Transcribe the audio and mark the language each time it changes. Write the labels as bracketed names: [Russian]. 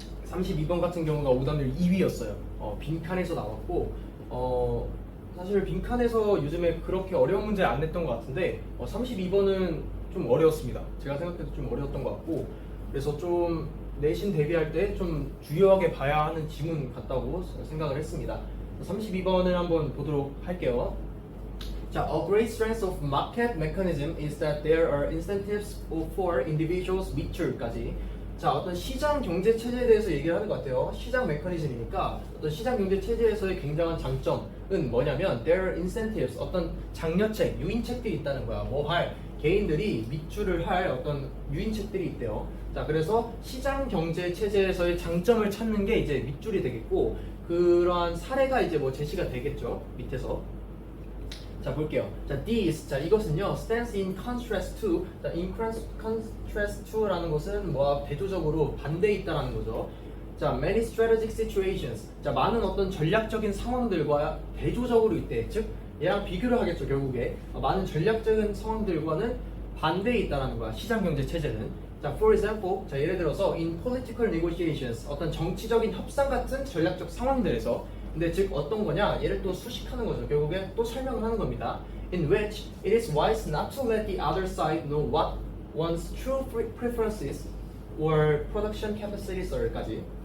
[Korean] 32번 같은 경우가 오답률 2위였어요. 빈칸에서 나왔고, 사실 빈칸에서 요즘에 그렇게 어려운 문제 안 냈던 것 같은데 32번은 좀 어려웠습니다. 제가 생각해도 좀 어려웠던 것 같고, 그래서 좀 내신 대비할 때 좀 주요하게 봐야 하는 지문 같다고 생각을 했습니다. 32번을 한번 보도록 할게요. [English] 자, a great strength of market mechanism is that there are incentives for individuals 밑줄까지. [Korean] 자, 어떤 시장 경제 체제에 대해서 얘기를 하는 것 같아요. 시장 메커니즘이니까 어떤 시장 경제 체제에서의 굉장한 장점은 뭐냐면 [English] there are incentives, [Korean] 어떤 장려책, 유인책들이 있다는 거야. 뭐 할 개인들이 밑줄을 할 어떤 유인책들이 있대요. 자, 그래서 시장 경제 체제에서의 장점을 찾는 게 이제 밑줄이 되겠고, 그러한 사례가 이제 뭐 제시가 되겠죠. 밑에서. 자, 볼게요. 자, this, 자, 이것은요 [English] stands in contrast to, [Korean] 자, in contrast to라는 것은 뭐와 대조적으로 반대에 있다라는 거죠. 자, many strategic situations, 자, 많은 어떤 전략적인 상황들과 대조적으로 있대. 즉 얘랑 비교를 하겠죠. 결국에 많은 전략적인 상황들과는 반대에 있다라는 거야, 시장 경제 체제는. 자, for example, 자, 예를 들어서 [English] in political negotiations, [Korean] 어떤 정치적인 협상 같은 전략적 상황들에서. 근데 즉 어떤 거냐? 얘를 또 수식하는 거죠. 결국에 또 설명을 하는 겁니다. [English] In which it is wise not to let the other side know what one's true preferences or production capacities are까지.